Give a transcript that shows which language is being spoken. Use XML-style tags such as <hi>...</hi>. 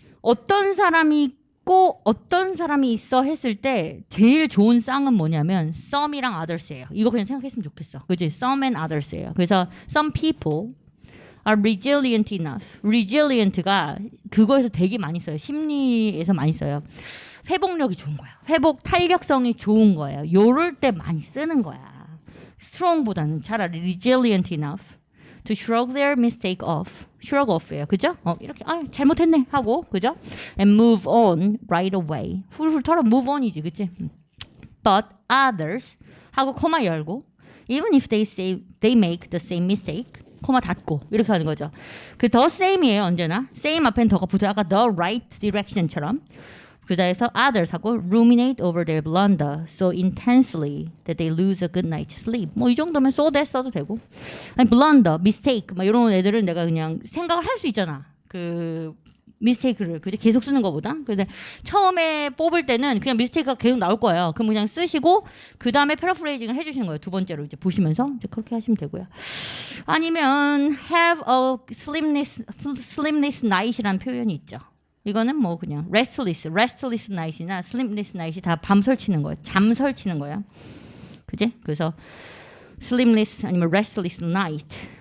<ko>어떤 사람이 있고 어떤 사람이 있어 했을 때 제일 좋은 쌍은 뭐냐면 some이랑 others예요. 이거 그냥 생각했으면 좋겠어. 그지?</ko> <en>some and others예요.</en> <ko>그래서</ko> <en>some people are resilient enough.</en> <ko>resilient가 그거에서 되게 많이 써요. 심리에서 많이 써요. 회복력이 좋은 거야. 회복 탄력성이 좋은 거예요. 요럴 때 많이 쓰는 거야. strong보다는 차라리</ko> <en>resilient enough to shrug their mistake off. shrug off예요.</en> <ko>그죠? 이렇게 잘못했네 하고, 그죠?</ko> <en>and move on right away.</en> <ko>훌훌 털어</ko> <en>move on</en> <ko>이지, 그치?</ko> <en>but others 하고</en> <ko>코마 열고,</ko> <en>even if they make the same mistake,</en> <ko>코마 닫고, 이렇게 하는 거죠. 그 the same이에요, 언제나. same 앞엔 더가 붙어요.</ko> <en>아까 the right direction처럼. 그 다음에서 others 하고 ruminate over their blunder so intensely that they lose a good night's sleep.</en> <ko>뭐 이 정도면 so that 써도 되고. 아니 blunder, mistake 막 이런 애들은 내가 그냥 생각을 할 수 있잖아. 그 mistake를 그죠? 계속 쓰는 것보다. 근데 처음에 뽑을 때는 그냥 mistake가 계속 나올 거예요. 그럼 그냥 쓰시고 그 다음에 패러프레이징을 해주시는 거예요. 두 번째로 이제 보시면서 이제 그렇게 하시면 되고요. 아니면</ko> <en>have a sleepless night</en> <ko>이라는 표현이 있죠. 이거는 뭐 그냥 restless night이나 sleepless night이 다 밤 설치는 거예요. 잠 설치는 거예요. 그지?</ko> <en>그래서 sleepless 아니면 restless night.</en>